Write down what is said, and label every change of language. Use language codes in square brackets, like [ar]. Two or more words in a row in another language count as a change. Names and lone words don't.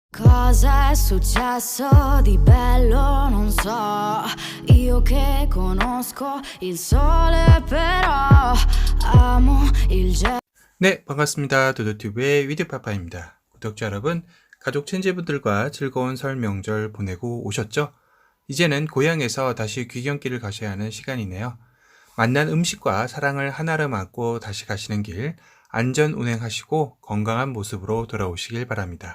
[it] Cosa è successo di bello non so, io che conosco il sole però amo il gelo. [ko] 네, 반갑습니다. 도도튜브의 위드파파입니다. 구독자 여러분, 가족 친지분들과 즐거운 설 명절 보내고 오셨죠? 이제는 고향에서 다시 귀경길을 가셔야 하는 시간이네요. 만난 음식과 사랑을 하나로 안고 다시 가시는 길 안전 운행하시고 건강한 모습으로 돌아오시길 바랍니다.